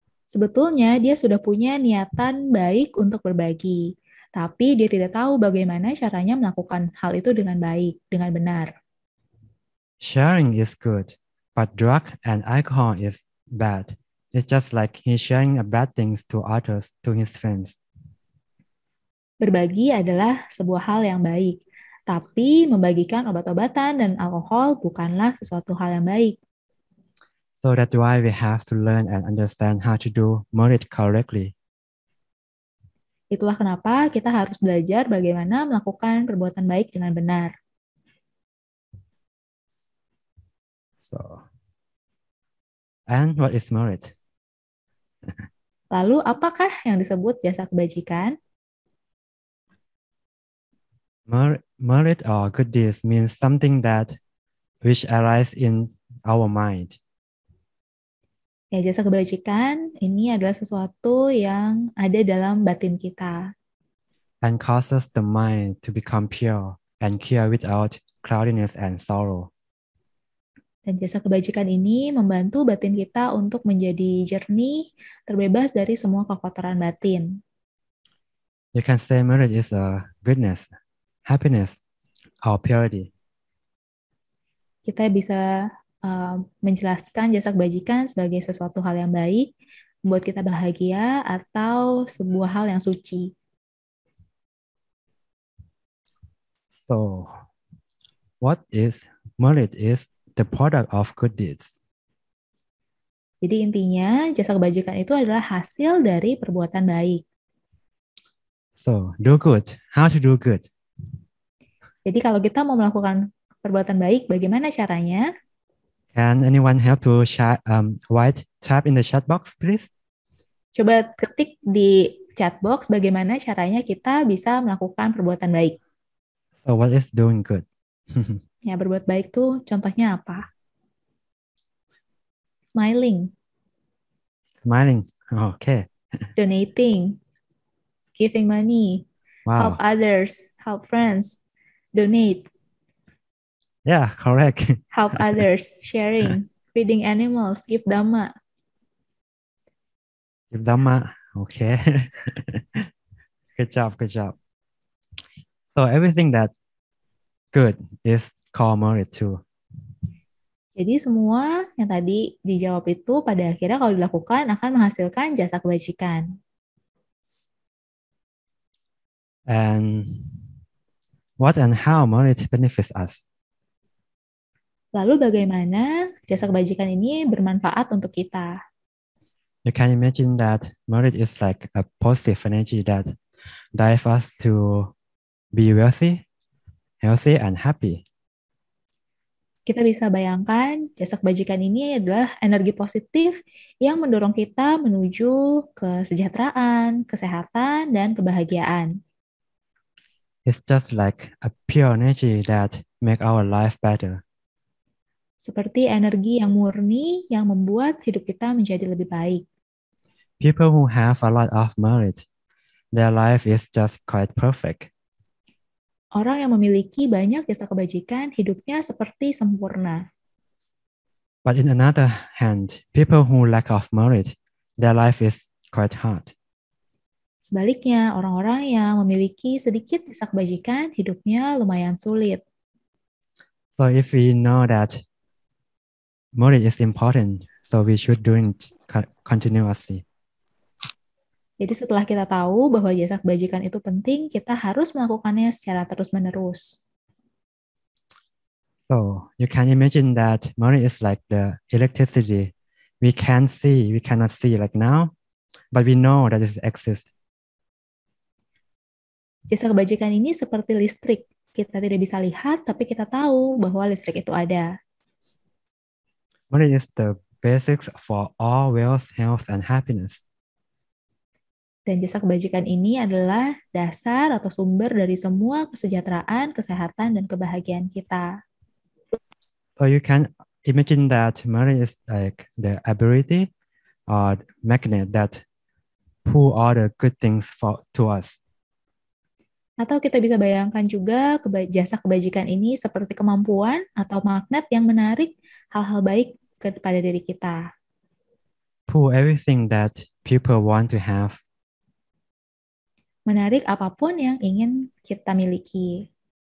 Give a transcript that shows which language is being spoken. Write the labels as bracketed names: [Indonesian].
[Indonesian] Sebetulnya dia sudah punya niatan baik untuk berbagi, tapi dia tidak tahu bagaimana caranya melakukan hal itu dengan baik, dengan benar. [English] Sharing is good, but drug and alcohol is bad. It's just like he's sharing bad things to others, to his friends. [Indonesian] Berbagi adalah sebuah hal yang baik, tapi membagikan obat-obatan dan alkohol bukanlah sesuatu hal yang baik. [English] So that's why we have to learn and understand how to do merit correctly. [Indonesian] Itulah kenapa kita harus belajar bagaimana melakukan perbuatan baik dengan benar. [English] So, and what is merit? [Indonesian] Lalu, apakah yang disebut jasa kebajikan? [English] Merit or good deeds means something that which arises in our mind. [Indonesian] Ya, jasa kebajikan ini adalah sesuatu yang ada dalam batin kita [English] And causes the mind to become pure and clear without cloudiness and sorrow. [Indonesian] dan jasa kebajikan ini membantu batin kita untuk menjadi jernih, terbebas dari semua kekotoran batin. [English] You can say merit is a goodness, happiness, or purity. [Indonesian] Kita bisa menjelaskan jasa kebajikan sebagai sesuatu hal yang baik, membuat kita bahagia, atau sebuah hal yang suci. [English] So, what is merit is the product of good deeds. [Indonesian] Jadi intinya jasa kebajikan itu adalah hasil dari perbuatan baik. [English] So, do good. How to do good? [Indonesian] Jadi kalau kita mau melakukan perbuatan baik, bagaimana caranya? [English] Can anyone help to type in the chat box, please? [Indonesian] Coba ketik di chat box bagaimana caranya kita bisa melakukan perbuatan baik. [English] So, what is doing good? [Indonesian] Ya, berbuat baik tuh contohnya apa? [English] Smiling, Smiling. Okay. donating, giving money, help Wow. others, help friends, donate, Yeah, correct. help others, sharing, feeding animals, give dhamma. Give Dhamma. Okay. Good job. Good job. So everything that good is called merit too. [Indonesian] Jadi semua yang tadi dijawab itu pada akhirnya kalau dilakukan akan menghasilkan jasa kebajikan. [English] And what and how merit benefits us? [Indonesian] Lalu bagaimana jasa kebajikan ini bermanfaat untuk kita? [English] You can imagine that merit is like a positive energy that drives us to be wealthy, healthy, and happy. [Indonesian] Kita bisa bayangkan jasa kebajikan ini adalah energi positif yang mendorong kita menuju kesejahteraan, kesehatan, dan kebahagiaan. [English] It's just like a pure energy that make our life better. [Indonesian] Seperti energi yang murni yang membuat hidup kita menjadi lebih baik. [English] People who have a lot of merit, their life is just quite perfect. [Indonesian] Orang yang memiliki banyak jasa kebajikan, hidupnya seperti sempurna. [English] But in another hand, people who lack of merit, their life is quite hard. [Indonesian] Sebaliknya, orang-orang yang memiliki sedikit jasa kebajikan, hidupnya lumayan sulit. [English] So if we know that merit is important, so we should do it continuously. [Indonesian] Jadi setelah kita tahu bahwa jasa kebajikan itu penting, kita harus melakukannya secara terus-menerus. [English] So you can imagine that merit is like the electricity. We cannot see like now, but we know that it exists. [Indonesian] Jasa kebajikan ini seperti listrik. Kita tidak bisa lihat, tapi kita tahu bahwa listrik itu ada. [English] Merit is the basics for all wealth, health, and happiness. [Indonesian] Dan jasa kebajikan ini adalah dasar atau sumber dari semua kesejahteraan, kesehatan, dan kebahagiaan kita. [English] So you can imagine that merit is like the ability or magnet that pull all the good things to us. [Indonesian] Atau kita bisa bayangkan juga jasa kebajikan ini seperti kemampuan atau magnet yang menarik hal-hal baik kepada diri kita. [English] Pull everything that people want to have. [Indonesian] Menarik apapun yang ingin kita miliki.